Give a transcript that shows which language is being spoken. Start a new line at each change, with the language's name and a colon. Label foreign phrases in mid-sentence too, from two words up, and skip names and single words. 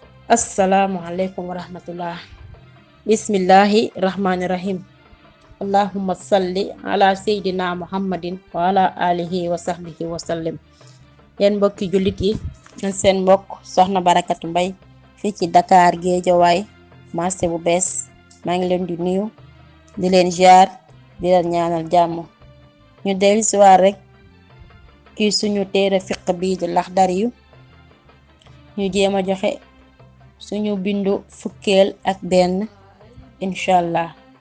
Arabic: السلام عليكم ورحمة الله. بسم الله الرحمن الرحيم. اللهم صل على سيدنا محمد وعلى آله وصحبه وسلم.
Wolof: Yéen mbokki jullit yi, ñun seen mbokk soxna Barakatu Mbay fii ci Dakar Géejawaay marché bu bees. maa ngi leen di nuyu di leen ziar di leen ñaanal jàmm. ñu dellu si waat rek ci suñu téere fiq bii di Laxdari yu ñu jéem a joxe suñu bindu fukkeel ak benn inshallah.